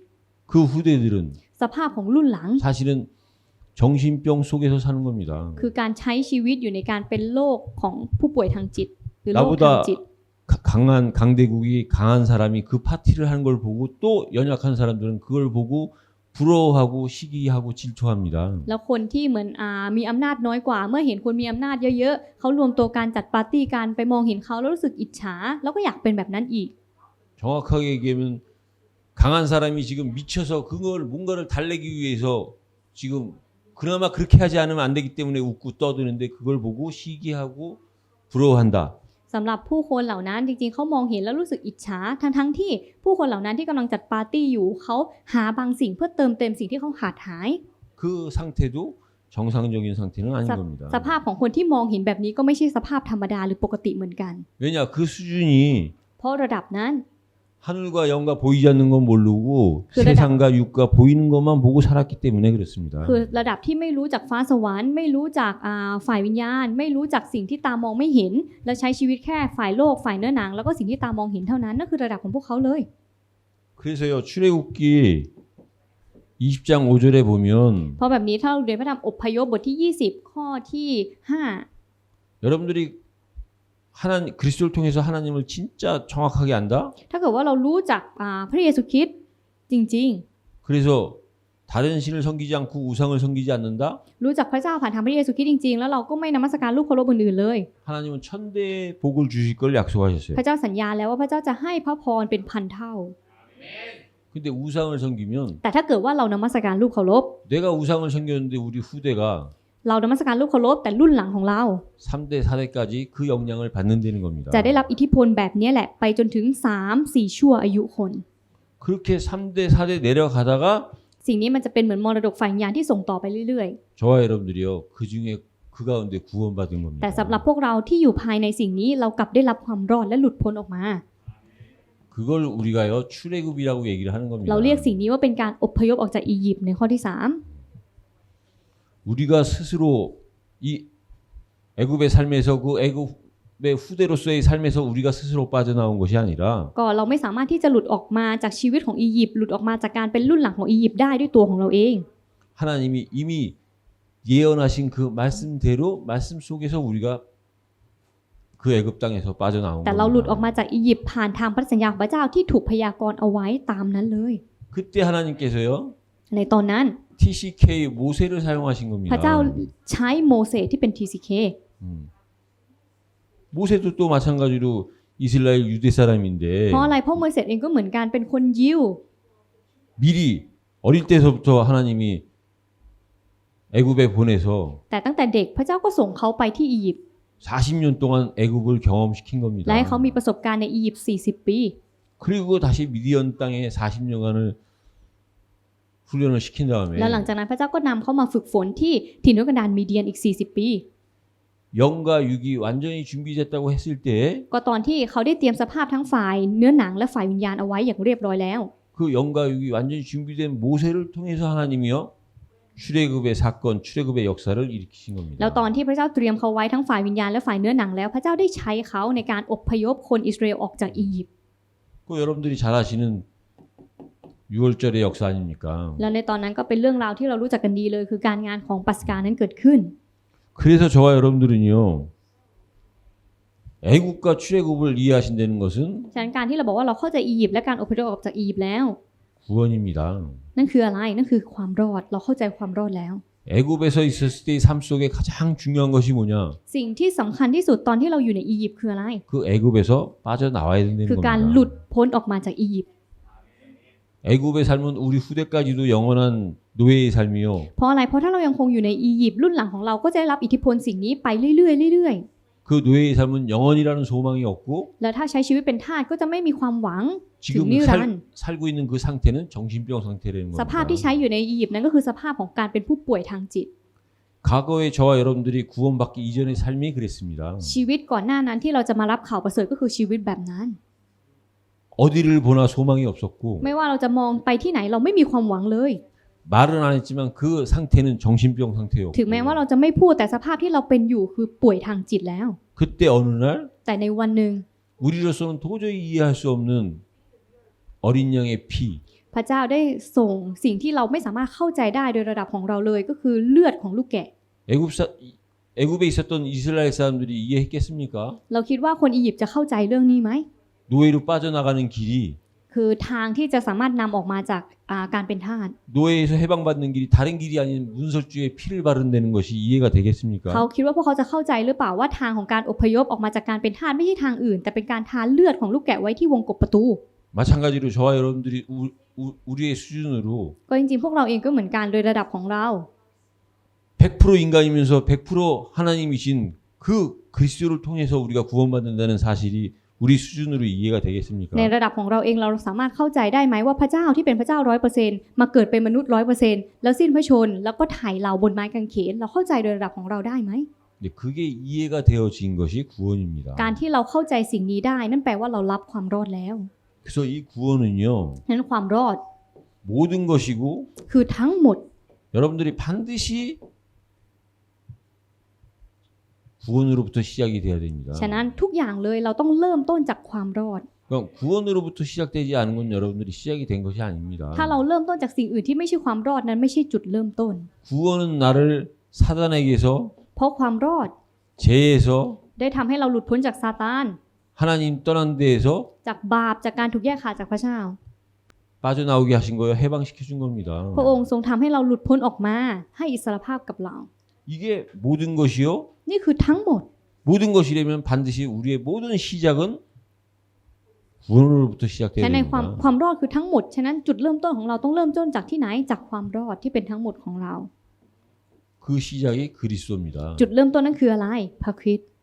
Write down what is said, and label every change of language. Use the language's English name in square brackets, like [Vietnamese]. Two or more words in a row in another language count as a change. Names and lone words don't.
[Korean] 그 후대들은 [Thai] สภาพของรุ่นหลัง [Korean] 사실은 정신병 속에서 사는 겁니다. [Thai] คือการใช้ชีวิตอยู่ในการเป็นโรคของผู้ป่วยทางจิตหรือโรคทาง [Korean] 나보다 [Thai] จิต [Korean] 강한 강대국이 강한 사람이 그 파티를 하는 걸 보고 또 연약한 사람들은 그걸 보고 부러워하고 시기하고 질투합니다. [Thai] แล้วคนที่เหมือนมีอำนาจน้อยกว่าเมื่อเห็นคนมีอำนาจเยอะๆเขารวมตัวการจัดปาร์ตี้กันไปมองเห็นเขาแล้วรู้สึกอิจฉาแล้วก็อยากเป็นแบบนั้นอีก [Korean] 정확하게 얘기하면 강한 사람이 지금 미쳐서 그걸 뭔가를 달래기 위해서 지금 그나마 그렇게 하지 않으면 안 되기 때문에 웃고 떠드는데 그걸 보고 시기하고 부러워한다. [Thai] สำหรับผู้คนเหล่านั้นจริงๆเขามองเห็นแล้วรู้สึกอิจฉาทั้งที่ผู้คนเหล่านั้นที่กำลังจัดปาร์ตี้อยู่เขาหาบางสิ่งเพื่อเติมเต็มสิ่งที่เขาขาดหาย [Korean] 그 상태도 정상적인 상태는 아닌 겁니다. [Thai] สภาพของคนที่มองเห็นแบบนี้ก็ไม่ใช่สภาพธรรมดาหรือปกติเหมือนกัน [Korean] 왜냐 그 수준이 [Thai] เพราะระดับนั้น [Korean] 하늘과 영과 보이지 않는 건 모르고 그 세상과 육과 보이는 것만 보고 살았기 때문에 그렇습니다. [Thai] คือระดับที่ไม่รู้จักฟ้าสวรรค์ไม่รู้จักฝ่ายวิญญาณไม่รู้จักสิ่งที่ตามองไม่เห็นแล้วใช้ชีวิตแค่ฝ่ายโลกฝ่ายเนื้อหนังแล้วก็สิ่งที่ตามองเห็นเท่านั้นนั่นคือระดับของพวกเขาเลย [Korean] 그래서요 출애굽기 20장 5절에 보면 [Thai] เพราะแบบนี้ถ้าเราเรียนพระธรรมอพยพบทที่20ข้อที่5 [Korean] 여러분들이 하나님 그리스도를 통해서 하나님을 진짜 정확하게 안다? [Thai] ถ้าเกิดว่าเรารู้จักพระเยซูคริสต์จริง [Korean] 그래서 다른 신을 섬기지 않고 우상을 섬기지 않는다? [Thai] ๆรู้จักพระเจ้าผ่านทางพระเยซูคริสต์จริงๆแล้วเราก็ไม่นมัสการรูปเคารพอื่นๆเลย [Korean] 하나님은 천대 복을 주실 걸 약속하셨어요. [Thai] พระเจ้าสัญญาแล้วว่าพระเจ้าจะให้พระพรเป็นพันเท่า [Korean] 근데 우상을 섬기면 [Thai] แต่ถ้าเกิดว่าเรานมัสการรูปเคารพ [Korean] 내가 우상을 섬겼는데 우리 후대가 [Thai] เรานมัสการรูปเคารพแต่รุ่นหลังของเรา [Korean] 3대 4대까지 그 영향을 받는다는 겁니다. [Thai] จะได้รับอิทธิพลแบบนี้แหละไปจนถึง 3-4 ชั่วอายุคน [Korean] 그렇게 3대 4대 내려가다가 [Thai] สิ่งนี้มันจะเป็นเหมือนมรดกฝ่ายวิญญาณที่ส่งต่อไปเรื่อย [Korean] 저와 여러분들이요 그 중에 그 가운데 구원받은 [Thai] ๆ [Korean] 겁니다. [Thai] แต่สำหรับพวกเราที่อยู่ภายในสิ่งนี้เรากลับได้รับความรอดและหลุดพ้นออกมา [Korean] 그걸 우리가요 출애굽이라고 얘기를 하는 겁니다. [Thai] เราเรียกสิ่งนี้ว่าเป็นการอพยพออกจากอียิปต์ในข้อที่ [Korean] 우리가 스스로 이 애굽의 삶에서 그 애굽의 후대로서의 삶에서 우리가 스스로 빠져나온 것이 아니라 [Thai] 3ก็เราไม่สามารถที่จะหลุดออกมาจากชีวิตของอียิปต์หลุดออกมาจากการเป็นรุ่นหลังของอียิปต์ได้ด้วยตัวของเราเอง [Korean] 하나님이 이미 예언하신 그 말씀대로 말씀 속에서 우리가 그 애굽 땅에서 빠져나온 [Thai] แต่เราหลุดออก [Korean] 겁니다. [Thai] มาจากอียิปต์ผ่านทางพันธสัญญาของพระเจ้าที่ถูกพยากรณ์เอาไว้ตามนั้นเลย [Korean] 그때 하나님께서요. [Thai] ในตอนนั้น [Korean] TCK 모세를 사용하신 [Thai] พระเจ้า [Korean] 겁니다. [Thai] ใช้โมเสสที่เป็น TCK [Korean] 모세도 또 마찬가지로 이스라엘 유대 사람인데 [Thai] เพราะอะไรเพราะโมเสสเองก็เหมือนกันเป็นคนยิว [Korean] 미리 어릴 때서부터 하나님이 애굽에 보내서 [Thai] แต่ตั้งแต่เด็กพระเจ้าก็ส่งเขาไปที่อียิปต์ [Korean] 40년 동안 애굽을 경험시킨 [Thai] และให้ [Korean] 겁니다. [Thai] เขามีประสบการณ์ในอียิปต์40 ปี [Korean] 그리고 다시 미디안 땅에 40년간을 훈련을 시킨 [Thai] แล้วหลัง [Korean] 다음에 [Thai] จากนั้นพระเจ้าก็นำเขามาฝึกฝนที่ถิ่นทุรกันดารมีเดียนอีก40 ปี [Korean] 영과 육이 완전히 준비됐다고 했을 때 [Thai] ก็ตอนที่เขาได้เตรียมสภาพทั้งฝ่ายเนื้อหนังและฝ่ายวิญญาณเอาไว้อย่างเรียบร้อยแล้ว [Korean] 그 영과 육이 완전히 준비된 모세를 통해서 하나님이요 출애굽의 사건, 출애굽의 역사를 일으키신 [Thai] แล้ว [Korean] 겁니다. [Thai] ตอนที่พระเจ้าเตรียมเขาไว้ทั้งฝ่ายวิญญาณและฝ่ายเนื้อหนังแล้วพระเจ้าได้ใช้เขาในการอพยพคนอิสราเอลออกจากอียิปต์ [Korean] 그 여러분들이 잘 아시는 6월절의 역사 아닙니까? [Thai] แล้วในตอนนั้นก็เป็นเรื่องราวที่เรารู้จักกันดีเลยคือการงานของปัสกานั้นเกิดขึ้น [Korean] 그래서 저와 여러분들은요 애국과 출애굽을 이해하신다는 것은 [Thai] ฉะนั้นการที่เราบอกว่าเราเข้าใจอียิปต์และการอพยพออกจากอียิปต์แล้ว [Korean] 구원입니다. [Thai] นั่นคืออะไรนั่นคือความรอดเราเข้าใจความรอดแล้ว [Korean] 애굽에서 있었을 때의 삶 속에 가장 중요한 것이 뭐냐? [Thai] สิ่งที่สำคัญที่สุดตอนที่เราอยู่ในอียิปต์คืออะไร [Korean] 그 애굽에서 빠져나와야 된다는 [Thai] คือการหลุ [Korean] 겁니다. [Thai] ดพ้นออกมาจากอียิปต์ [Korean] 애굽의 삶은 우리 후대까지도 영원한 노예의 삶이요. [Thai] เพราะอะไรเพราะถ้าเรายังคงอยู่ในอียิปต์รุ่นหลังของเราก็จะได้รับอิทธิพลสิ่งนี้ไปเรื่อยๆเรื่อย [Korean] 그 노예의 삶은 영원이라는 소망이 없고 [Thai] ๆแล้วถ้าใช้ชีวิตเป็นทาสก็จะไม่มีความหวัง ถึง [Korean] 지금 [Thai] นิรันดร์ [Korean] 살고 있는 그 상태는 정신병 상태라는 [Thai] สภาพที่ [Korean] 겁니다. [Thai] ใช้อยู่ในอียิปต์นั้นก็คือสภาพของการเป็นผู้ป่วยทางจิต [Korean] 과거에 저와 여러분들이 구원받기 이전의 삶이 그랬습니다. [Thai] ชีวิตก่อนหน้านั้นที่เราจะมารับข่าวประเสริฐก็คือชีวิตแบบนั้น [Korean] 어디를 보나 소망이 없었고 [Thai] ไม่ว่าเราจะมองไปที่ไหนเราไม่มีความหวังเลย [Korean] 말은 안 했지만 그 상태는 정신병 상태였고 [Thai] ถึงแม้ว่าเราจะไม่พูดแต่สภาพที่เราเป็นอยู่คือป่วยทางจิตแล้ว [Korean] 그때 어느 날 [Thai] แต่ในวันหนึ่ง [Korean] 우리로서는 도저히 이해할 수 없는 어린 양의 피 [Thai] พระเจ้าได้ส่งสิ่งที่เราไม่สามารถเข้าใจได้โดยระดับของเราเลยก็คือเลือดของลูกแกะ [Korean] 애굽에 있었던 이스라엘 사람들이 이해했겠습니까? [Thai] เราคิดว่าคนอียิปต์จะเข้าใจเรื่องนี้ไหม [Korean] 노예로 빠져나가는 길이 [Thai] คือทางที่จะสามารถนำออกมาจากการเป็นทาส [Korean] 노예에서 해방받는 길이 다른 길이 아닌 문설주의 피를 바른다는 것이 이해가 되겠습니까? [Thai] เขาคิดว่าพวกเขาจะเข้าใจหรือเปล่าว่าทางของการอพยพออกมาจากการเป็นทาสไม่ใช่ทางอื่น แต่เป็นการทาเลือดของลูกแกะไว้ที่วงกบประตู [Korean] 마찬가지로 저와 여러분들이 우리의 수준으로 [Thai] ก็จริงๆพวกเราเองก็เหมือนกันโดยระดับของเรา [Korean] 100% 인간이면서 100% 하나님이신 그 그리스도를 통해서 우리가 구원받는다는 사실이 우리 수준으로 이해가 되겠습니까? [Thai] ในระดับของเราเองเราสามารถเข้าใจได้ไหมว่าพระเจ้าที่เป็นพระเจ้า 100% มาเกิดเป็นมนุษย์ 100% แล้วสิ้นพระชนม์แล้วก็ไถ่เราบนไม้กางเขนเราเข้าใจโดยระดับของเราได้ไหม [Korean] 네, 그게 이해가 되어진 것이 구원입니다. [Thai] การที่เราเข้าใจสิ่งนี้ได้นั่นแปลว่าเรารับความรอดแล้ว [Korean] 그래서 이 구원은요 [Thai] นั้นความรอด [Korean] 모든 것이고 [Thai] คือทั้งหมด [Korean] 여러분들이 반드시 구원으로부터 시작이 돼야 됩니다. [Thai] ฉะนั้นทุกอย่างเลยเราต้องเริ่มต้นจากความรอด [Korean] 그러니까 구원으로부터 시작되지 않은 건 여러분들이 시작이 된 것이 아닙니다. [Thai] ถ้าเราเริ่มต้นจากสิ่งอื่นที่ไม่ใช่ความรอดนั้นไม่ใช่จุดเริ่มต้น [Korean] 구원은 나를 사단에게서 [Thai] เพราะความรอด [Korean] 죄에서 [Thai] ได้ทำให้เราหลุดพ้นจากซาตาน [Korean] 하나님 떠난 데에서 [Thai] จากบาปจากการถูกแยกขาดจากพระเจ้า [Korean] 빠져나오게 하신 거예요. 해방시켜 준 겁니다. [Thai] พระองค์ทรงทำให้เราหลุดพ้นออกมาให้อิสรภาพกับเรา [Korean] 이게 모든 것이요. [Thai] นี่คือทั้งหมด [Korean] 모든 것이라면 반드시 우리의 모든 시작은 구원으로부터 [Thai] ฉะ [Korean] 시작돼야 [Thai] นั้นในความ [Korean] 됩니다. [Thai] ความรอดคือทั้งหมดฉะนั้นจุดเริ่มต้นของเราต้องเริ่มต้นจากที่ไหนจากความรอดที่เป็นทั้งหมดของเรา [Korean] 그 시작이 그리스도입니다. [Thai] จุดเริ่มต้นนั้นคืออะไรพระคริสต์